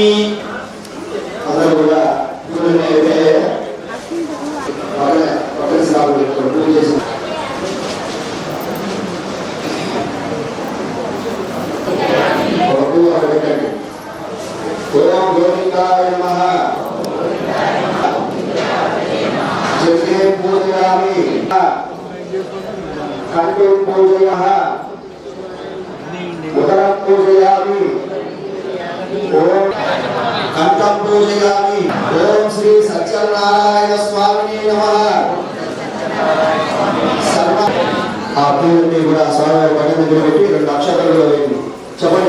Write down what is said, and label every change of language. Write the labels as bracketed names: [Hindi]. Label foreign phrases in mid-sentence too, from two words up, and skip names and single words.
[Telugu] అందరూ కూడా పూజనైతే పూజ చేసి [Sanskrit] ఓం గోవిందాయ నమః पूजयामि कंठे पूजयामः उदरं पूजयामि ओम कंठं पूजयामि ओम श्री सत्यनारायण स्वामिने नमः सर्व आपने [Telugu] కూడా స్వామి పక్కన దగ్గర పెట్టి రెండు అక్షరాలు వేయండి. చెప్పండి.